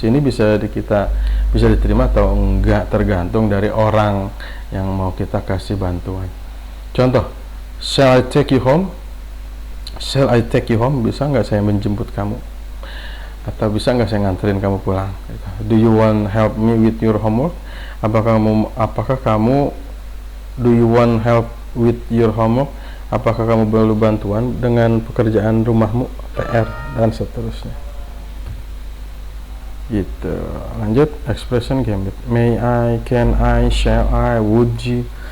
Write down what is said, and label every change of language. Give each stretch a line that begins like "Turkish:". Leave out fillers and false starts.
Indonesian: Ini bisa diterima atau enggak, tergantung dari orang yang mau kita kasih bantuan.
English: Contoh, shall I take you home? Shall I take you home?
Indonesian: Bisa nggak saya menjemput kamu? Atau bisa nggak saya nganterin kamu pulang?
English: Do you want help me with your homework?
Indonesian: Apakah kamu
English: do you want help with your homework?
Indonesian: Apakah kamu perlu bantuan dengan pekerjaan rumahmu, PR, dan seterusnya. Gitu. Lanjut, expression gambit.
English: May I, can I, shall I, would you.